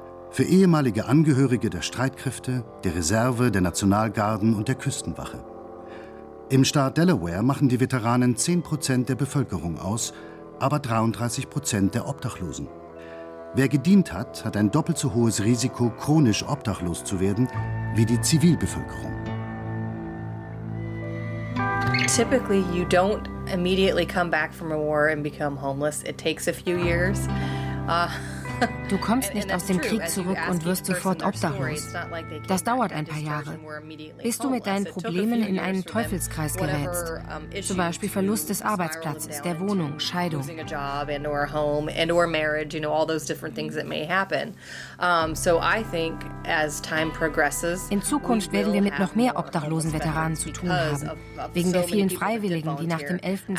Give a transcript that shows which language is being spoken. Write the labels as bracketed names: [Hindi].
[German] Für ehemalige Angehörige der Streitkräfte, der Reserve, der Nationalgarden und der Küstenwache. Im Staat Delaware machen die Veteranen 10% der Bevölkerung aus, aber 33% der Obdachlosen. Wer gedient hat, hat ein doppelt so hohes Risiko, chronisch obdachlos zu werden, wie die Zivilbevölkerung. [English] Typically you don't immediately come back from a war and become homeless. It takes a few years. [German] Du kommst nicht aus dem Krieg zurück und wirst sofort obdachlos. Das dauert ein paar Jahre, bis du mit deinen Problemen in einen Teufelskreis gerätst. Zum Beispiel Verlust des Arbeitsplatzes, der Wohnung, Scheidung. In Zukunft werden wir mit noch mehr obdachlosen Veteranen zu tun haben, wegen der vielen Freiwilligen, die nach dem 11.